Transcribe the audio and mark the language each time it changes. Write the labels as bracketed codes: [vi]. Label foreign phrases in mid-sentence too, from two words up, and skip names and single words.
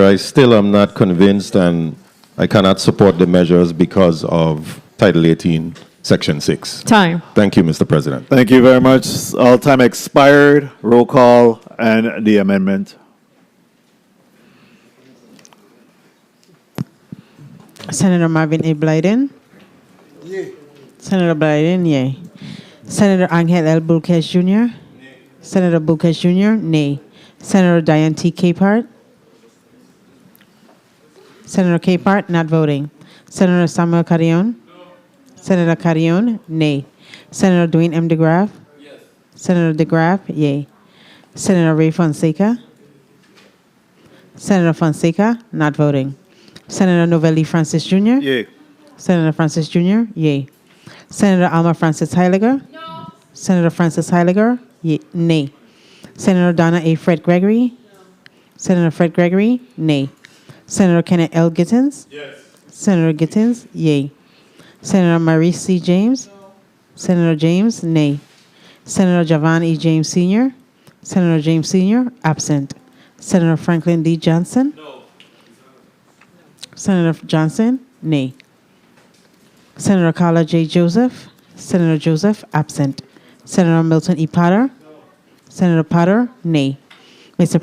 [en] I still am not convinced, and I cannot support the measures because of Title 18, Section 6. Time. Thank you, Mr. President. Thank you very much. All time expired. Roll call and the amendment. Senator Marvin A. Blyden? Yay. Senator Blyden, yay. Senator Angel L. Bulkes Jr.? Senator Bulkes Jr., nay. Senator Diane T. Capehart? Senator Capehart, not voting. Senator Samuel Carrion? Senator Carrion, nay. Senator Dwayne M. DeGraff? Yes. Senator DeGraff, yay. Senator Ray Fonseca? Senator Fonseca, not voting. Senator Novelli Francis Jr.? Yay. Senator Francis Jr., yay. Senator Alma Francis Heiliger? No. Senator Francis Heiliger, yay, nay. Senator Donna A. Fred Gregory? Senator Fred Gregory, nay. Senator Kenneth L. Gittens? Yes. Senator Gittens, yay. Senator Maurice C. James? No. Senator James, nay. Senator Javon E. James Sr.? Senator James Sr., absent. Senator Franklin D. Johnson? No. Senator Johnson, nay. Senator Carla J. Joseph? Senator Joseph, absent. Senator Milton E. Potter? No. Senator Potter, nay. Mr.